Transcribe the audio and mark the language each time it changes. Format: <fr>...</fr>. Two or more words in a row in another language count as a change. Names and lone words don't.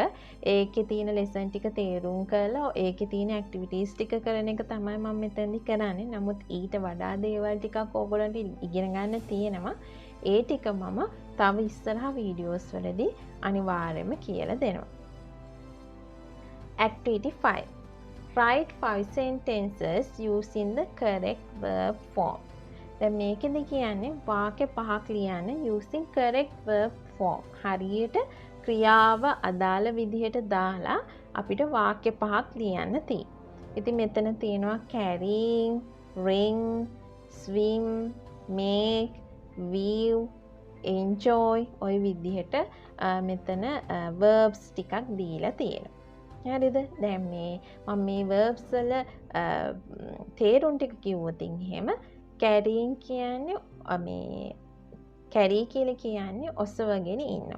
<si>ඒකේ තියෙන lesson ටික තේරුම් කරලා ඒකේ තියෙන activities ටික කරන එක තමයි මම මෙතෙන්දි කරන්නේ. නමුත් ඊට වඩා දේවල් ටිකක් ඕගොල්ලන්ට ඉගෙන ගන්න තියෙනවා. ඒ ටික මම තව ඉස්සරහා වීඩියෝස් වලදී අනිවාර්යයෙන්ම කියලා දෙනවා.</si> <en>Activity 5. Write 5 sentences using the correct verb form.</en> <si>දැන් මේකෙදි කියන්නේ වාක්‍ය 5ක් ලියන්න</si> <en>using correct verb form.</en> <si>හරියට ක්‍රියාව අදාළ විදිහට දාලා අපිට වාක්‍ය පහක් ලියන්න තියෙයි. ඉතින් මෙතන තියෙනවා</si> <en>carrying, ring, swim, make, view, enjoy</en> <si>ඔය විදිහට මෙතන verbs ටිකක් දීලා තියෙනවා. හරිද? දැන් මම මේ verbs වල තේරුම් ටික කිව්වොත් එහෙම carrying කියන්නේ carry කියලා කියන්නේ ඔසවගෙන ඉන්නවා.</si>